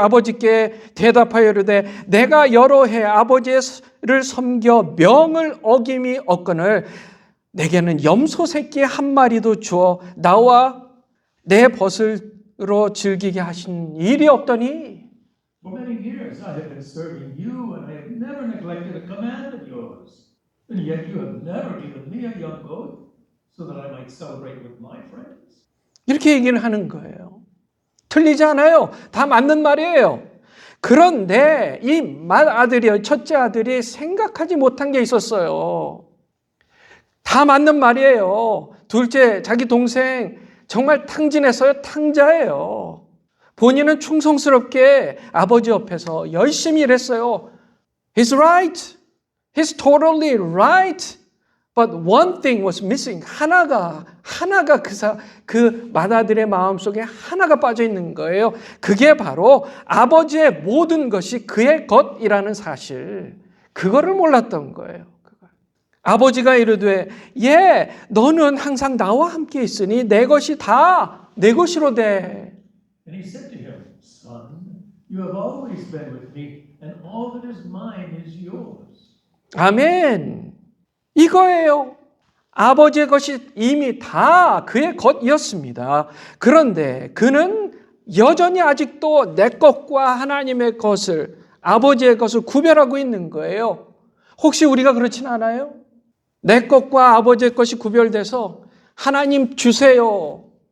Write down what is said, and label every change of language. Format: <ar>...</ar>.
<ko>아버지께 대답하여 이르되 내가 여러 해 아버지를 섬겨 명을 어김이 없거늘 내게는 염소 새끼 한 마리도 주어 나와 내 벗으로 즐기게 하신 일이 없더니</ko> <en>For many years I have been serving you and I have never neglected a command of yours. And yet you have never given me a young goat so that I might celebrate with my friends.</en> <ko>이렇게 얘기를 하는 거예요. 틀리지 않아요. 다 맞는 말이에요. 그런데 이 아들이요, 첫째 아들이 생각하지 못한 게 있었어요. 다 맞는 말이에요. 둘째, 자기 동생 정말 탕진했어요. 탕자예요. 본인은 충성스럽게 아버지 옆에서 열심히 일했어요.</ko> <en>He's right. He's totally right. But one thing was missing.</en> <ko>하나가 그 맏아들의 마음속에 하나가 빠져 있는 거예요. 그게 바로 아버지의 모든 것이 그의 것이라는 사실. 그거를 몰랐던 거예요. 아버지가 이르되 너는 항상 나와 함께 있으니 내 것이 다 내 것이로 돼.</ko> <en>And he said to him, Son, you have always been with me, and all that is mine is yours.</en> <ko>아멘. 이거예요. 아버지의 것이 이미 다 그의 것이었습니다. 그런데 그는 여전히 아직도 내 것과 하나님의 것을, 아버지의 것을 구별하고 있는 거예요. 혹시 우리가 그렇진 않아요? 내 것과 아버지의 것이 구별돼서 하나님 주세요.</ko>